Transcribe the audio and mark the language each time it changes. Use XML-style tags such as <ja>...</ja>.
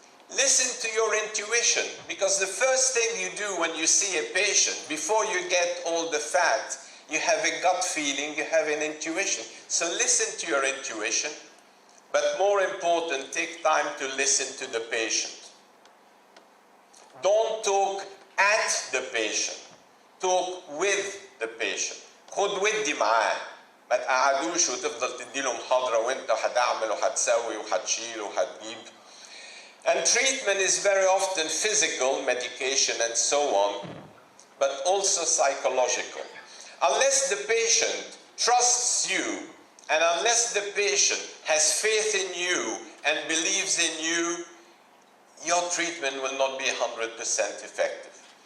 <en>Listen to your intuition, because the first thing you do when you see a patient, before you get all the facts, you have a gut feeling, you have an intuition. So listen to your intuition, but more important, take time to listen to the patient. Don't talk at the patient, talk with the patient.</en> <ar>خد ودي معاه. ما تقعدوش وتفضل تديله محاضرة وانت هتعمل وهتسوي وهتشيل وهتجيب.</ar> <en>And treatment is very often physical, medication and so on, but also psychological. Unless the patient trusts you, and unless the patient has faith in you and believes in you, your treatment will not be 100% effective.</en>